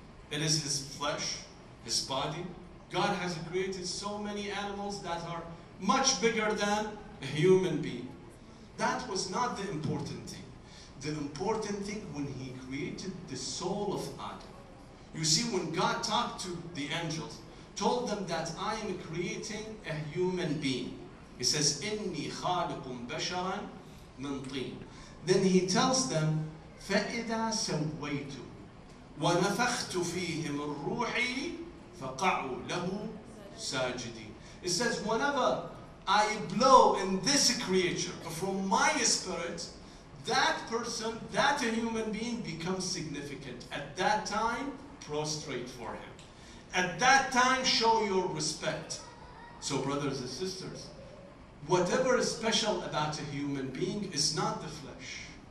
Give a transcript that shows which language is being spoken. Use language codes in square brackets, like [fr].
[en] It is his flesh, his body. God has created so many animals that are much bigger than a human being. That was not the important thing. The important thing when he created the soul of Adam. You see, when God talked to the angels, told them that I am creating a human being. He says, [ar] إِنِّي خَالِقٌ بَشَرًا مِنْ طِينٍ. [en] Then he tells them, [ar] فَإِذَا سَوَّيْتُ وَنَفَخْتُ فِيهِ مِنْ رُوحِي فَقَعُوا لَهُ سَاجِدِينَ. [en] It says, whenever I blow in this creature from my spirit, that person, that a human being becomes significant. At that time, prostrate for him. At that time, show your respect. So brothers and sisters, whatever is special about a human being is not the flesh.